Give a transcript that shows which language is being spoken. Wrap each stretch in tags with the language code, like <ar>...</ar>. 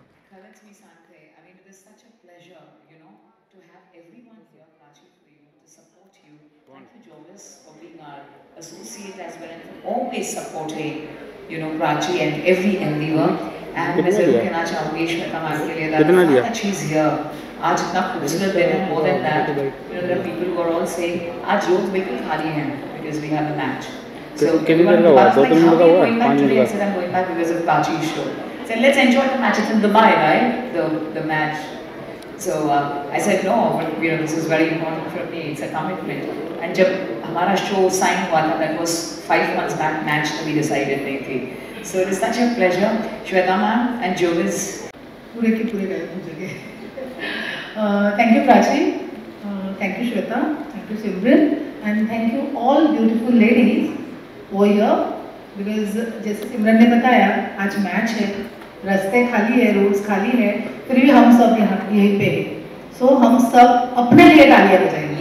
<en>Colors me Sante. I mean, it is such a pleasure, to have everyone here, Prachi, for you, to support you. Thank you, Jovis, for being our associate as well and for always supporting, Prachi and every endeavor.</en> <hi>And मैं जरूर कहना चाहूँगी Shweta ma'am के लिए</hi> <en>that she's here.</en> <hi>आज इतना खूबसूरत दिन है,</hi> <en>more than that, there are people who are all saying</en> <hi>आज रोज बिल्कुल खाली हैं</hi> <en>because we have a match. So everyone was like, how are you going back today? I said, I'm going back because of Prachi's show. Said, let's enjoy the match. It's in Dubai, right? The match. So I said, no, but this is very important for me. It's a commitment. And</en> <hi>जब हमारा</hi> <en>show sign</en> <hi>हुआ था,</hi> <en>that was 5 months back, match we decided</en> <hi>नहीं थी.</hi> <en>So it is such a pleasure. Shweta ma'am and Jovis.</en> <hi>पूरे के पूरे गए हो जगह.</hi> <en>Thank you, Prachi. Thank you, Shweta. Thank you, Simran. And thank you all beautiful ladies over here.</en> <hi>Because जैसे सिमरन ने बताया आज मैच है, रास्ते खाली है, रोड्स खाली है, फिर भी हम सब यहाँ यहीं पे हैं. So हम सब अपने लिए तालियां बजाएंगे.</hi>